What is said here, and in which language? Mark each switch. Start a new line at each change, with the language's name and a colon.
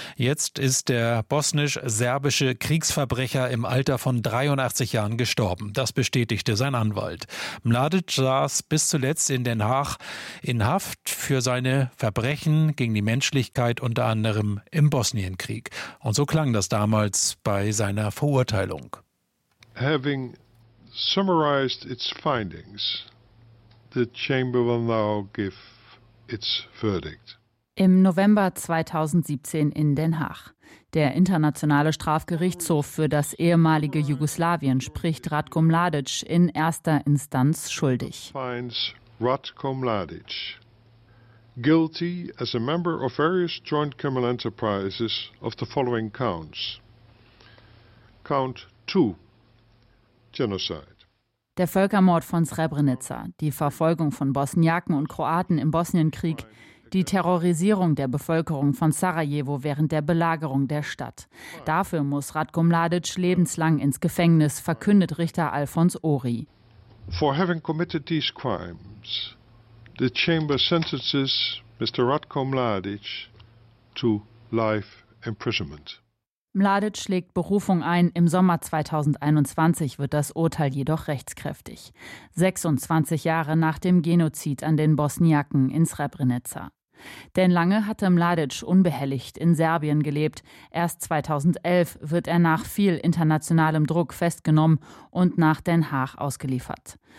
German: Jetzt ist der bosnisch-serbische Kriegsverbrecher im Alter von 83 Jahren gestorben. Das bestätigte sein Anwalt. Mladic saß bis zuletzt in Den Haag in Haft für seine Verbrechen gegen die Menschlichkeit, unter anderem im Bosnienkrieg. Und so klang das damals bei seiner Verurteilung.
English: Having summarized its findings, the chamber will now give its verdict.
German: Im November 2017 in Den Haag. Der Internationale Strafgerichtshof für das ehemalige Jugoslawien spricht Ratko Mladic in erster Instanz schuldig.
English: Finds Ratko Mladic guilty as a member of various joint criminal enterprises of the following counts. Count 2, genocide.
German: Der Völkermord von Srebrenica, die Verfolgung von Bosniaken und Kroaten im Bosnienkrieg, die Terrorisierung der Bevölkerung von Sarajevo während der Belagerung der Stadt. Dafür muss Ratko Mladic lebenslang ins Gefängnis, verkündet Richter Alfons Ori.
English: For having committed these crimes, the chamber sentences Mr. Ratko Mladic to life imprisonment.
German: Mladic legt Berufung ein. Im Sommer 2021 wird das Urteil jedoch rechtskräftig. 26 Jahre nach dem Genozid an den Bosniaken in Srebrenica. Denn lange hatte Mladic unbehelligt in Serbien gelebt. Erst 2011 wird er nach viel internationalem Druck festgenommen und nach Den Haag ausgeliefert.